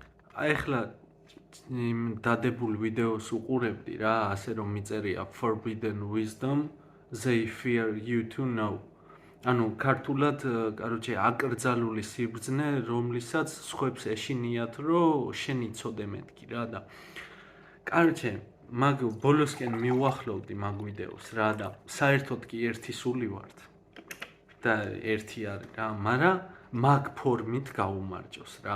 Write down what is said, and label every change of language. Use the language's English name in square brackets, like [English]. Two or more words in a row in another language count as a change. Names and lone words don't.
[Georgian] აი ახლა იმ დადებულ ვიდეოს უყურებდი რა, ასე რომ მიწერია Forbidden Wisdom, [English] they fear you to know. [Georgian] ანუ ქართულად, კაროჩე, აკრძალული სიბრძნე, რომლისაც სხვებს ეშინიათ, რომ შენ იცოდე მეთქი რა და კაროჩე, მაგ ბოლოსკენ მივუახლოვდი მაგ ვიდეოს რა და საერთოდ კი ერთი სული ვართ. და ერთი არის რა, მაგრამ მაგ ფორმით გაუმარჯოს რა.